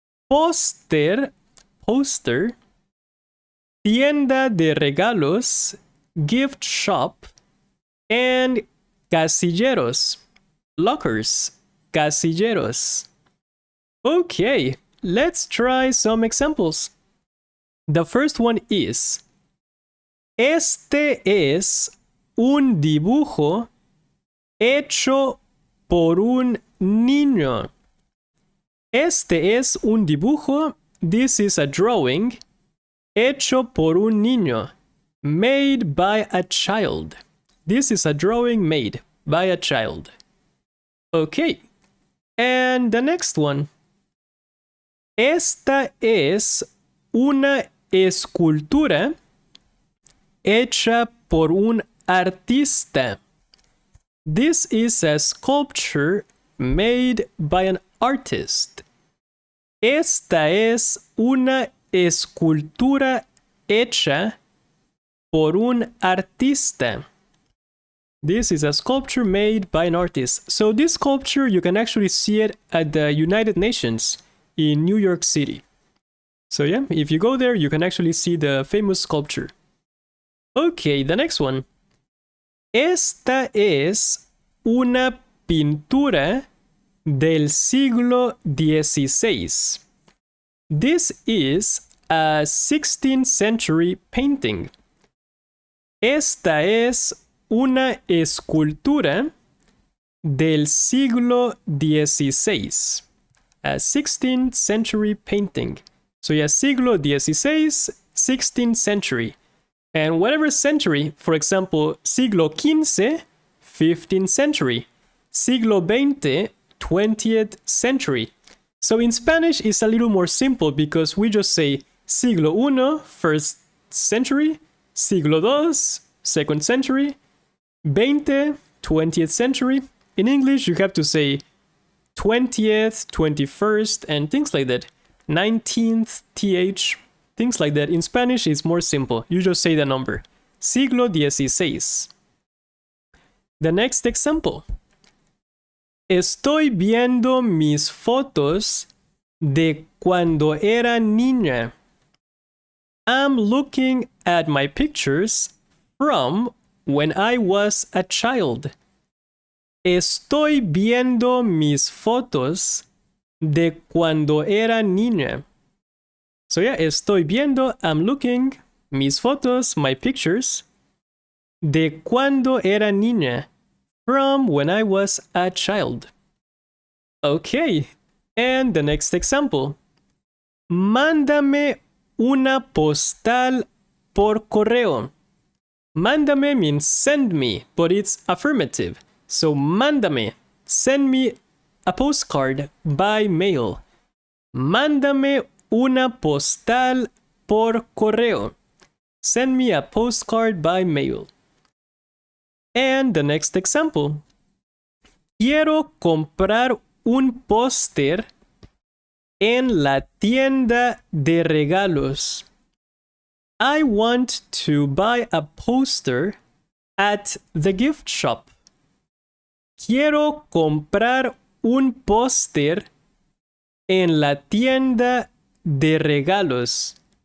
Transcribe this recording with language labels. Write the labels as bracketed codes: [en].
[es] Póster, poster. Tienda de regalos, [en] gift shop. And casilleros, lockers. [es] Casilleros. [en] Okay, let's try some examples. The first one is, [es] este es un dibujo hecho por un niño. Este es un dibujo, [en] this is a drawing, [es] hecho por un niño, [en] made by a child. This is a drawing made by a child. Okay, and the next one. [es] Esta es una escultura hecha por un artista. [en] This is a sculpture made by an artist. [es] Esta es una escultura hecha por un artista. [en] This is a sculpture made by an artist. So this sculpture, you can actually see it at the United Nations in New York City. So yeah, if you go there, you can actually see the famous sculpture. Okay, the next one. [es] Esta es una pintura del siglo XVI. [en] This is a 16th century painting. [es] Esta es una escultura del siglo XVI. [en] A 16th century painting. So yeah, siglo XVI, 16th century. And whatever century, for example, siglo XV, 15th century. Siglo XX, 20th century. So in Spanish, it's a little more simple because we just say siglo I, first century, siglo II, second century, 20, 20th century. In English, you have to say 20th, 21st, and things like that. 19th, th, things like that. In Spanish, it's more simple. You just say the number. Siglo XVI. The next example. [es] Estoy viendo mis fotos de cuando era niña. [en] I'm looking at my pictures from when I was a child. [es] Estoy viendo mis fotos de cuando era niña. [en] So yeah, [es] estoy viendo, [en] I'm looking, [es] mis fotos, [en] my pictures, [es] de cuando era niña, [en] from when I was a child. Okay, and the next example. [es] Mándame una postal por correo. [en] Mándame means send me, but it's affirmative. So mándame, send me a postcard by mail. [es] Mándame una postal por correo. [en] Send me a postcard by mail. And the next example. [es] Quiero comprar un póster en la tienda de regalos. [en] I want to buy a poster at the gift shop. [es] Quiero comprar un póster en la tienda de regalos.